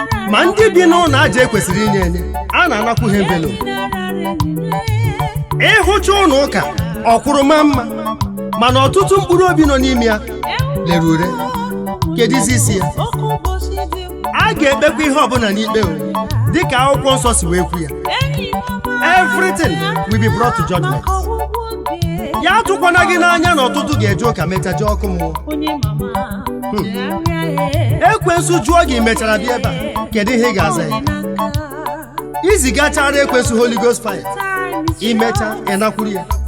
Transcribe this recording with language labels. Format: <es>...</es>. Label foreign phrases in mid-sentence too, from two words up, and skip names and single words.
<ig>Ma ndị bi n'ụlọ aja ekwesịrị inye enye, a na-anakwu ha envelope. Ịhụcha ụlọ ụka, ọ kwụrụ ma mma, mana ọtụtụ mkpụrụ obi nọ n'ime ya lere ure. Kedizi isi ya? A ga-ekpekwa ihe ọbụla n'ikpe o, dịka akwụkwọ nsọ si wee kwu ya.</ig> <en>Everything will be brought to judgment.</en> <ig>Ya atụkwana gị n'anya na ọtụtụ ga-eje ụka mechaa jee ọkụ mmụọ. Hmm. Ekwensu jụọ gị mechara bịa ebe a, kedu ihe ị ga-aza ya? Izigachara ekwensu</ig> <en>Holy Ghost fire,</en> <ig>imecha, ị nakwuru ya.</ig>